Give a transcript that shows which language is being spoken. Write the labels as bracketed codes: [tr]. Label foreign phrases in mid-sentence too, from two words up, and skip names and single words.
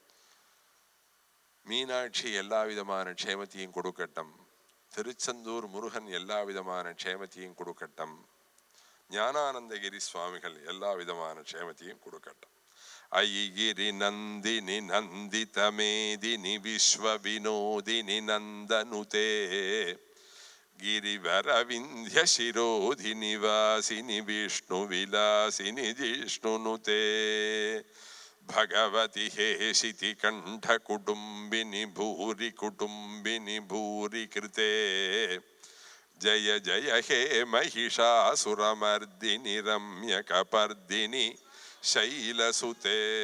[ta] மீனாட்சி எல்லா விதமான க்ஷேமத்தையும் கொடுக்கட்டும். திருச்செந்தூர் முருகன் எல்லா விதமான க்ஷேமத்தையும் கொடுக்கட்டும். ஞானானந்தகிரி சுவாமிகள் எல்லா விதமான க்ஷேமத்தையும் கொடுக்கட்டும். [sa] अयिगिरि नन्दिनि नन्दितमेदिनि विश्व विनोदिनि नन्दनुते गिरिवर विंध्य शिरोधिनि वासिनि विष्णु विलासिनि जिष्णुनुते भगवति हेशिति कंठ कुटुंबिनि भूरि कृते जय जय हे महिषासुरमर्दिनि रम्यकपर्दिनि शैलसुते